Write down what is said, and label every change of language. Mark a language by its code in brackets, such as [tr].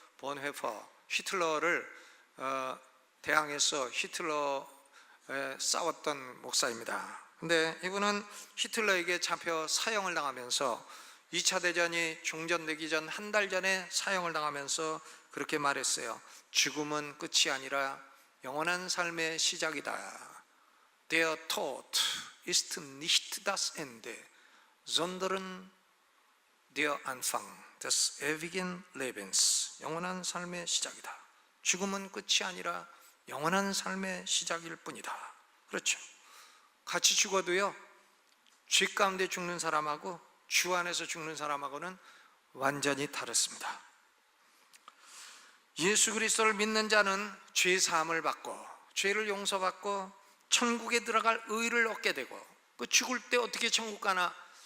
[ko] 본회퍼, 히틀러를 대항해서 히틀러에 싸웠던 목사입니다. 근데 이분은 히틀러에게 잡혀 사형을 당하면서 2차 대전이 종전되기 전 한 달 전에 사형을 당하면서 그렇게 말했어요. 죽음은 끝이 아니라 영원한 삶의 시작이다. [de] Der Tod ist nicht das Ende, sondern der Anfang des ewigen Lebens. [ko] 영원한 삶의 시작이다. 죽음은 끝이 아니라 영원한 삶의 시작일 뿐이다. 그렇죠. 같이 죽어도요, 죄 가운데 죽는 사람하고 주 안에서 죽는 사람하고는 완전히 다릅니다. 예수 그리스도를 믿는 자는 죄 사함을 받고 죄를 용서받고 천국에 들어갈 의를 얻게 되고, 그 죽을 때 어떻게 천국 가나?